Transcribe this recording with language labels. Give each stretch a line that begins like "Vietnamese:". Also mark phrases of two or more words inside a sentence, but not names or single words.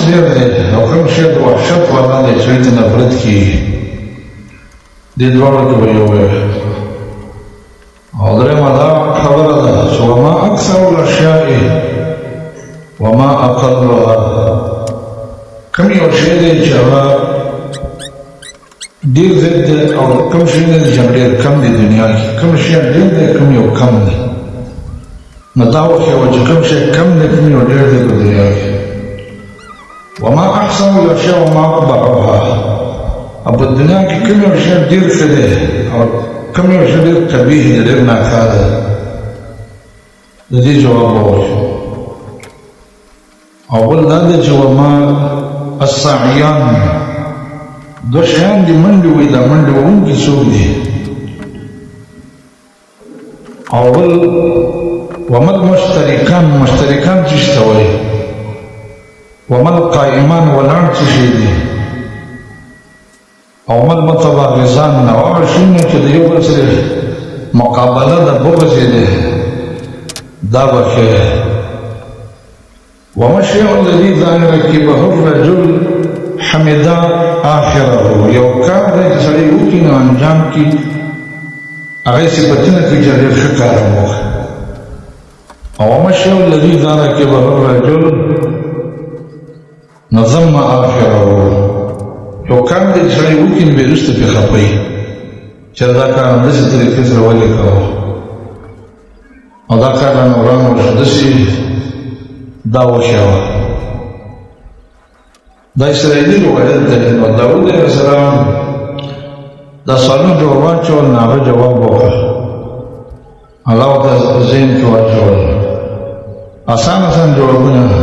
Pashto: ډېر دی او کوم شی د وحشت والا دی چې ته نفرت کېږي دې دواړو کې به یو وی او درېیمه دا خبره ده چې
Arabic: وما اکثر الاشیاء وما اقلها
Pashto: کوم یو شی دی چې هغه ډېر زیات دی او کوم شی دی چې ډېر کم دی دنیا کې کوم شی ډېر دی کوم یو کم دی نو دا وښیوه چې کوم شی کم دی کوم یو ډېر دی په دنیا کې
Arabic: وما احسن الاشیاء وما اقبحها
Pashto: او په دنیا کې کوم یو شی ډېر ښه دی او کوم یو شی ډېر قبیح دی ډېر ناکار دی د دې جواب به وښیو او بل دا دی چې
Arabic: وما الساعیان
Pashto: دو شیان دی منډې وایي دا منډې وهونکي څوک دي او بل
Arabic: وما المشترکان
Pashto: مشترکان څه شي ته وایي
Arabic: وما القائمان
Pashto: ولاړ څه شی دي او
Arabic: وما المتباغضان
Pashto: او هغه شیونه چې د یو بل سره مقابله د بغض یې دی دا به ښه
Arabic: وما الشيء الذي إذا ركبه الرجل حمد آخره
Pashto: یو کار دی چې سړی وکړي نو انجام کړي هغه صفتونه کوي چې ډېر ښه کار وکړي او
Arabic: وما الشيء الذي إذا ركبه الرجل نظم آخره
Pashto: یو کار دی چې سړی وکړي نو بیا وروسته پرې خفه وي چې دا کار همداسې طریقې سره ولې کوه او دا کار رانه ورانه وشو داسې دا وشوه دا اسرائیلي روایت دی نو داود علیه السلام دا سوالونه جواب واچول نو هغه جواب وکړ الله ورته ذهن کې واچول اسان جوابونه